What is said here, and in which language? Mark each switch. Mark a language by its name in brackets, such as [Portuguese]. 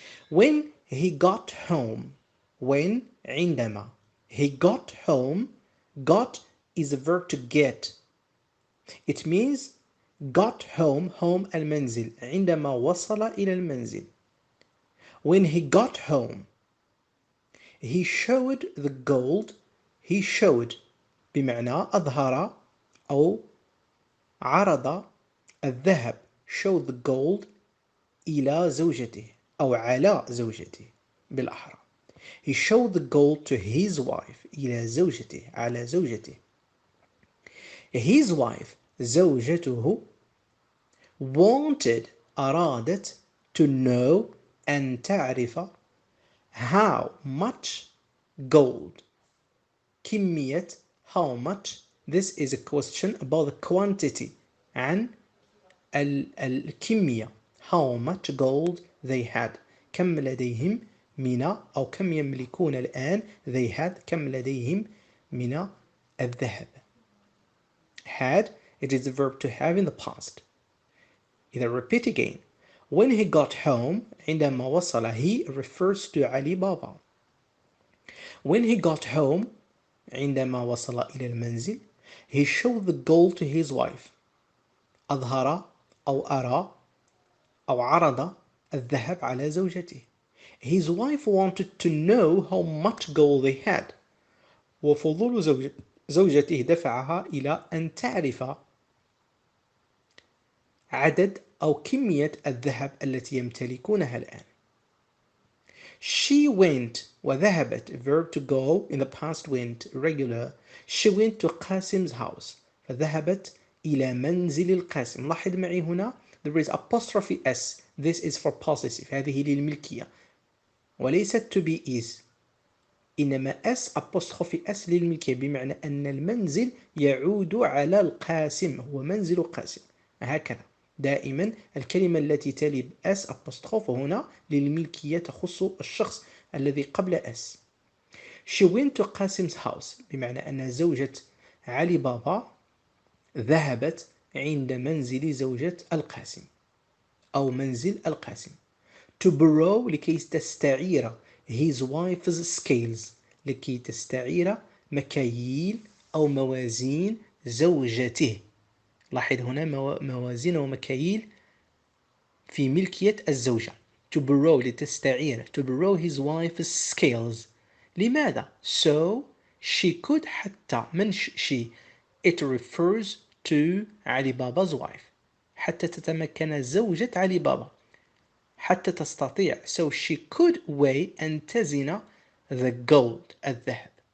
[English] When he got home, when [Arabic] عندما [English] he got home, got is a verb to get. It means got home, home [Arabic] المنزل. عندما وصل إلى المنزل. [English] When he got home, he showed the gold he showed [Arabic] بمعنى أظهر أو عرض الذهب [English] show the gold [Arabic] إلى زوجته أو على زوجته بالأحرى. [English] He showed the gold to his wife [Arabic] إلى زوجته على زوجته. [English] His wife [Arabic] زوجته [English] wanted [Arabic] أرادت [English] to know [Arabic] أن تعرف [English] how much gold [Arabic] كمية [English] how much. This is a question about the quantity [Arabic] عن الكمية [English] how much gold they had [Arabic] كم لديهم من أو كم يملكون الآن [English] they had [Arabic] كم لديهم من الذهب. [English] Had, it is the verb to have in the past. [Arabic] إذا [English] repeat again. When he got home [Arabic] عندما وصل [English] he refers to علي بابا. When he got home [Arabic] عندما وصل إلى المنزل [English] he showed the gold to his wife. [Arabic] أظهر أو أرى أو عرض الذهب على زوجته. [English] His wife wanted to know how much gold they had. [Arabic] وفضول زوجته دفعها إلى أن تعرف عدد أو كمية الذهب التي يمتلكونها الآن. [English] She went [Arabic] وذهبت [English] verb to go in the past went regular. She went to قاسم's house [Arabic] فذهبت إلى منزل القاسم. لاحظ معي هنا [English] there is apostrophe s. This is for possessive. [Arabic] هذه للملكية وليست [English] to be is. [Arabic] إنما s apostrophe s للملكية بمعنى أن المنزل يعود على القاسم هو منزل قاسم. هكذا دائما الكلمة التي تلي s apostrophe هنا للملكية تخص الشخص الذي قبل s. [English] She went to [Arabic] قاسم's house بمعنى أن زوجة علي بابا ذهبت عند منزل زوجة القاسم أو منزل القاسم. [English] To borrow [Arabic] لكي تستعير [English] his wife's scales [Arabic] لكي تستعير مكاييل أو موازين زوجته. لاحظ هنا موازين ومكاييل في ملكية الزوجة. [English] To borrow [Arabic] لتستعير [English] to borrow his wife's scales. [Arabic] لماذا؟ [English] So she could [Arabic] حتى من [English] she it refers to [Arabic] علي بابا's wife حتى تتمكن زوجة علي بابا حتى تستطيع [English] so she could weigh [Arabic] أن تزن [English] the gold [Arabic] الذهب.